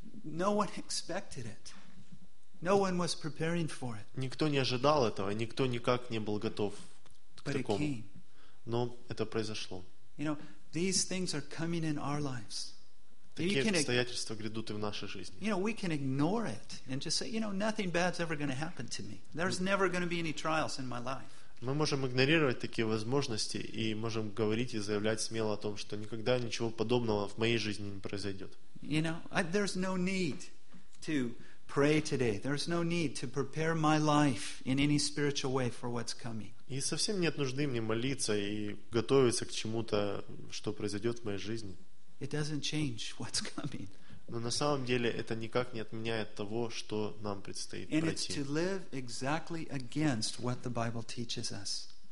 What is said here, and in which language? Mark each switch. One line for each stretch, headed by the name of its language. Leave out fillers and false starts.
Russian: Никто не ожидал этого, никто никак не был готов к такому. Но это произошло.
English: These things are coming in our lives.
Russian: Такие обстоятельства грядут и в нашей жизни.
English: You know, we can ignore it and just say, you know, nothing bad's ever going to happen to me. There's never going to be any trials in my life.
Russian: Мы можем игнорировать такие возможности и можем говорить и заявлять смело о том, что никогда ничего подобного в моей жизни не произойдет.
English: You know, there's no need to pray today. There's no need to prepare my life in any spiritual way for what's coming.
Russian: И совсем нет нужды мне молиться и готовиться к чему-то, что произойдет в моей жизни.
English: It doesn't change what's coming.
Russian: Но на самом деле это никак не отменяет того, что нам предстоит
English: and
Russian: пройти.
English: It's to live exactly against what the Bible teaches us.